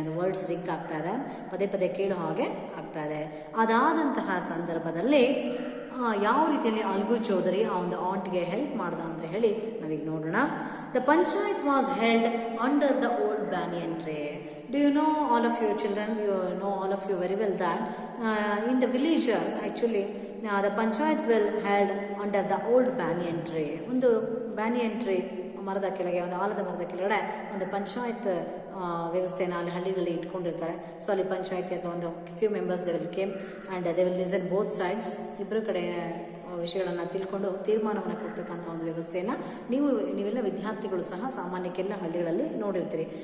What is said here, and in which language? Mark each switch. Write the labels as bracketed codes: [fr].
[kn] ಅದು words rink ಆಗ್ತಾ ಇದೆ, ಪದೇ ಕೇಳೋ ಹಾಗೆ ಆಗ್ತಾ ಇದೆ. ಅದಾದಂತಹ ಸಂದರ್ಭದಲ್ಲಿ ಯಾವ ರೀತಿಯಲ್ಲಿ ಅಲ್ಗು ಚೌಧರಿ ಆ ಒಂದು ಆಂಟ್ಗೆ ಹೆಲ್ಪ್ ಮಾಡ್ದ ಅಂತ ಹೇಳಿ ನಾವೀಗ ನೋಡೋಣ. [en] The panchayat was held under the old banyan tree. Do you know, all of you children, you know all of you very well that in the villages actually the panchayat will held under the old banyan tree. [kn] ಒಂದು banyan tree ಮರದ ಕೆಳಗೆ, ಒಂದು ಆಲದ ಮರದ ಕೆಳಗಡೆ ಒಂದು ಪಂಚಾಯತ್ ವ್ಯವಸ್ಥೆನ ಅಲ್ಲಿ ಹಳ್ಳಿಗಳಲ್ಲಿ ಇಟ್ಕೊಂಡಿರ್ತಾರೆ. [en] so [kn] ಅಲ್ಲಿ ಪಂಚಾಯತಿ ಅಥವಾ ಒಂದು [en] Few members they will came and they will listen both sides. [kn] ಇಬ್ಬರು ಕಡೆ ವಿಷಯಗಳನ್ನು ತಿಳ್ಕೊಂಡು ತೀರ್ಮಾನವನ್ನು ಕೊಡ್ತಕ್ಕಂಥ ಒಂದು ವ್ಯವಸ್ಥೆಯನ್ನು ನೀವೆಲ್ಲ ವಿದ್ಯಾರ್ಥಿಗಳು ಸಹ ಸಾಮಾನ್ಯಕ್ಕೆಲ್ಲ ಹಳ್ಳಿಗಳಲ್ಲಿ ನೋಡಿರ್ತೀರಿ.